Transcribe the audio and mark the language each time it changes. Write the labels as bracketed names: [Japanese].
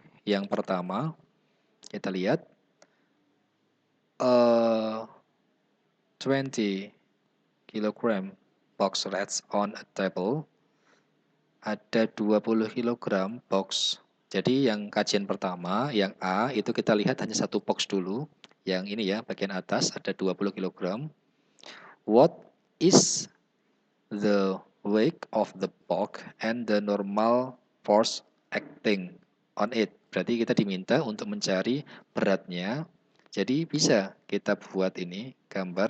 [Indonesian] Yang pertama, kita lihat [English] 20 kg box rests on a table. [Indonesian] Ada 20 kg box. Jadi yang kajian pertama, yang A, itu kita lihat hanya satu box dulu. Yang ini ya, bagian atas ada 20 kg. [English] What is the weight of the box and the normal force acting on it. [Indonesian] Berarti kita diminta untuk mencari beratnya. Jadi bisa kita buat ini gambar.